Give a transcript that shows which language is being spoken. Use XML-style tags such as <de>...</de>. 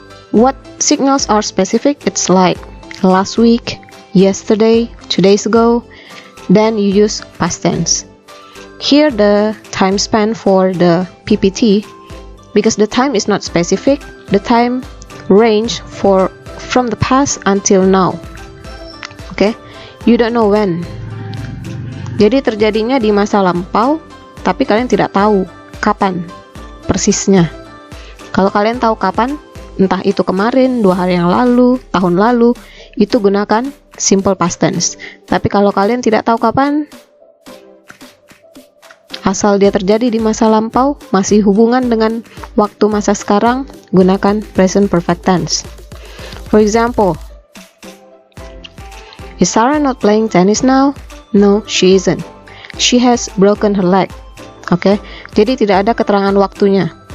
<en>What signals are specific? It's like last week, yesterday, 2 days ago. Then you use past tense. Here the time span for the PPT, because the time is not specific, the time range from the past until now. Okay, you don't know when.</en> <id>Jadi terjadinya di masa lampau, tapi kalian tidak tahu kapan persisnya. Kalau kalian tahu kapan, entah itu kemarin, 2 hari yang lalu, tahun lalu, itu gunakan simple past tense. Tapi kalau kalian tidak tahu kapan, asal dia terjadi di masa lampau, masih hubungan dengan waktu masa sekarang, gunakan present perfect tense.</id> <en>For example, is Sarah not playing tennis now? No, she isn't. She has broken her leg.</en> <id>Okay, jadi tidak ada keterangan waktunya.</id>